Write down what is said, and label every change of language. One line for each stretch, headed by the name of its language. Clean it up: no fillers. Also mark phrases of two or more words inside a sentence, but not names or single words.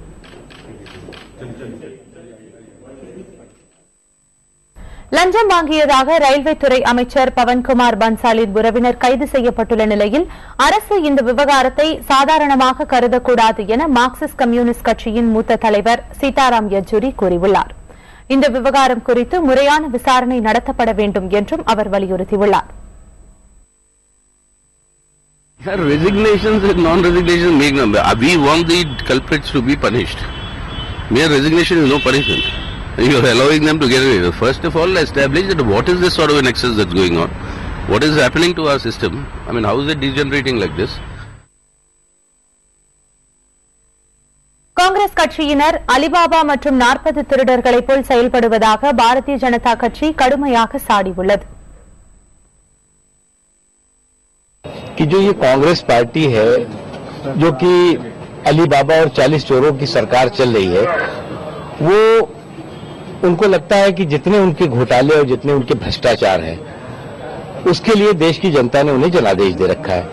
Tamil: லஞ்சம் வாங்கியதாக ரயில்வே துறை அமைச்சர் பவன்குமார் பன்சாலின் உறவினர் கைது செய்யப்பட்டுள்ள நிலையில் அரசு இந்த விவகாரத்தை சாதாரணமாக கருதக்கூடாது என மார்க்சிஸ்ட் கம்யூனிஸ்ட் கட்சியின் மூத்த தலைவர் சீதாராம் யெச்சூரி கூறியுள்ளார். இந்த விவகாரம் குறித்து முறையான விசாரணை நடத்தப்பட வேண்டும் என்றும் அவர் வலியுறுத்தியுள்ளார்.
English: Resignations and non-resignations make them. We want the culprits to be punished. Mere resignation is no punishment. You are allowing them to get away. First of all, establish that what is this sort of an excess that's going on? What is happening to our system? I mean, how is it degenerating like this?
Tamil: காங்கிரஸ் கட்சியினர் அலிபாபா மற்றும் 40 திருடர்களைப் போல் செயல்படுவதாக பாரதிய ஜனதா கட்சி கடுமையாக சாடியுள்ளது.
Hindi: कि जो ये कांग्रेस पार्टी है जो कि अलीबाबा और 40 चोरों की सरकार चल रही है, वो उनको लगता है कि जितने उनके घोटाले और जितने उनके भ्रष्टाचार हैं उसके लिए देश की जनता ने उन्हें जनादेश दे रखा है.